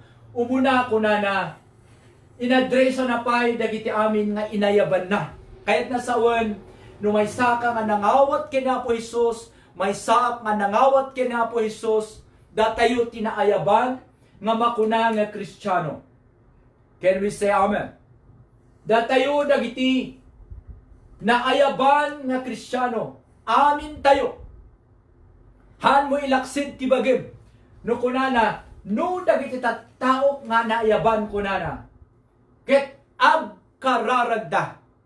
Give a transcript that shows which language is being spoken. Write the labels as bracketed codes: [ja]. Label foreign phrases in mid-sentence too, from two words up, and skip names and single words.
[ilo] Umuna kunana inadresa na pay dagiti amin nga inayaban na. Kayat nasawen no may saka nga nangawat ken Apo Hesus, may saak nga nangawat ken Apo Hesus, datayo tinaayaban nga makuna nga Kristiyano. [en] Can we say amen? [ilo] Datayo dagiti naayaban nga Kristiyano. Amin tayo. Han mo ilaksid ti bagim. No kunana, no dagiti tattao nga naayaban kunana. Ket agkararagda.